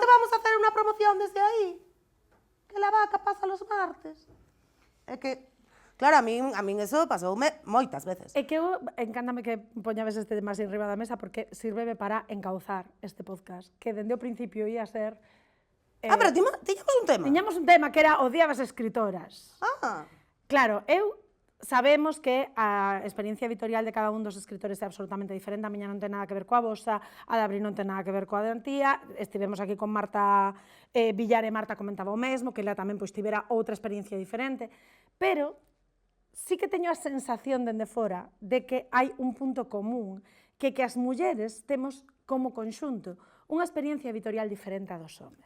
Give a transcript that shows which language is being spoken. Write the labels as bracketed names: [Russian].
[Spanish] te vamos a hacer [Galician] unha promoción desde aí? [Spanish] Que la vaca pasa los martes. [Galician] É que, claro, a min eso pasoume moitas veces. É que eu encántame que poñabes este tema así enriba da mesa porque sírveme para encauzar este podcast, que dende o principio ia ser... Pero tiñamos un tema. Tiñamos un tema que era odiabas escritoras. Ah, Claro, eu sabemos que a experiencia editorial de cada un dos escritores é absolutamente diferente, a miña non ten nada que ver coa vosa, a de Abril non ten nada que ver coa de Antía, estivemos aquí con Marta Villar e Marta comentaba o mesmo, que ela tamén pois tivera outra experiencia diferente, pero sí que teño a sensación dende fora de que hai un punto común, que as mulleres temos como conxunto unha experiencia editorial diferente a dos homes.